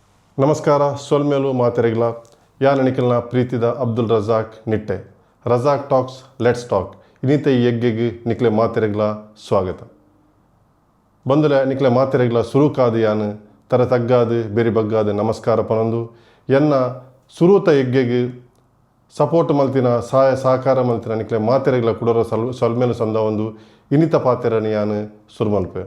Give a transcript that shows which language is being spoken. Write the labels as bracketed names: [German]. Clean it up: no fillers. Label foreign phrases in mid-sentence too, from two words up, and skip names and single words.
[Tulu] ನಮಸ್ಕಾರ. ಸೊಲ್ಮೇಲು ಮಾತೆರೆಗ್ಲ ಯಾನ ನಿಖಿಲ್ನ ಪ್ರೀತಿದ ಅಬ್ದುಲ್ ರಜಾಕ್ ನಿಟ್ಟೆ. ರಜಾಕ್ ಟಾಕ್ಸ್ ಲೆಟ್ಸ್ ಟಾಕ್ ಇನ್ನಿತ ಈ ಎಗ್ಗೆಗೆ ನಿಖಲೆ ಮಾತೆರೆಗ್ಲ ಸ್ವಾಗತ. ಬಂದಲೆ ನಿಖಲೆ ಮಾತೆರೆಗ್ಲ ಸುರುಕಾದ ಯಾನು ತರ ತಗ್ಗಾದು ಬೇರೆ ಬಗ್ಗಾದು ನಮಸ್ಕಾರ ಪನೊಂದು ಎನ್ನ ಸುರೂತ ಎಗ್ಗೆಗೆ ಸಪೋರ್ಟ್ ಮಲ್ತಿನ ಸಹಾಯ ಸಹಕಾರ ಮಲ್ತಿನ ನಿಖಲೆ ಮಾತೆರೆಗ್ಲ ಕುಡೋರ ಸೊಲ್ಮೇಲು ಸಂದ ಒಂದು ಇನ್ನಿತ ಪಾತೆರನಿ ಯಾನು ಸುರುಮಲ್ಪೆ.